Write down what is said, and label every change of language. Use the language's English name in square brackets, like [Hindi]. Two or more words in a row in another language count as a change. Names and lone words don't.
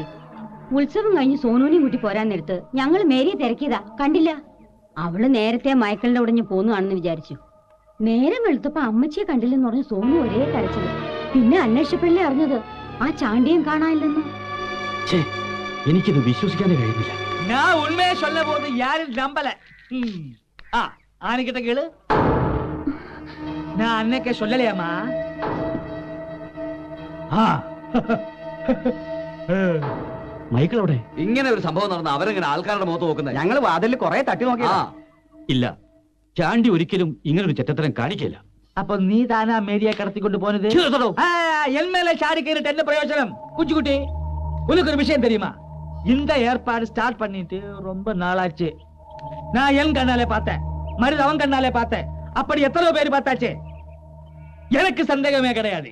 [Malayalam] ഉത്സവം കഴിഞ്ഞ് സോനുവിനെയും കൂട്ടി പോരാൻ നേരത്ത് ഞങ്ങൾ മേരിയെ തിരക്കിയതാ, കണ്ടില്ല. അവള് നേരത്തെ മയക്കലിന്റെ ഉടഞ്ഞ് പോന്നുകാണെന്ന് വിചാരിച്ചു. നേരം വെളുത്തപ്പോ അമ്മച്ചിയെ കണ്ടില്ലെന്ന് പറഞ്ഞ് സോനു ഒരേ കരച്ചില്. പിന്നെ അന്വേഷിച്ചപ്പോഴല്ലേ അറിഞ്ഞത് ആ ചാണ്ടിയും കാണാനില്ലെന്ന്. എനിക്കിത് വിശ്വസിക്കാനേ കഴിയുന്നില്ല. [Tamil] நான் உண்மையை சொல்ல போது யாரும் நம்பல. ஆனிக்கிட்ட கேளு. நான் அன்னைக்கே சொல்லலையாமா? [Malayalam] മൈക്കിൾ അവിടെ? ഇങ്ങനെ ഒരു സംഭവം നടന്ന അവരെങ്ങനെ ആൾക്കാരുടെ മുഖത്ത് നോക്കുന്നത്? ഞങ്ങൾ വാതിലിൽ കുറെ തട്ടി നോക്കിയാ. ഇല്ല, ചാണ്ടി ഒരിക്കലും ഇങ്ങനൊരു ചെറ്റത്തരം കാണിക്കില്ല. [Tamil] அப்ப நீ தானா மேரியை கடத்தி கொண்டு போனது? என் மேல சாடி கேட்டு என்ன பிரயோஜனம்? குஞ்சுக்குட்டி, உனக்கு ஒரு விஷயம் தெரியுமா? இந்த ஏற்பாடு ஸ்டார்ட் பண்ணிட்டு ரொம்ப நாளாச்சு. நான் என் கண்ணாலே பார்த்தேன், மருது அவன் கண்ணாலே பார்த்தேன். அப்படி எத்தனை பேர் பார்த்தாச்சு? எனக்கு சந்தேகமே கிடையாது.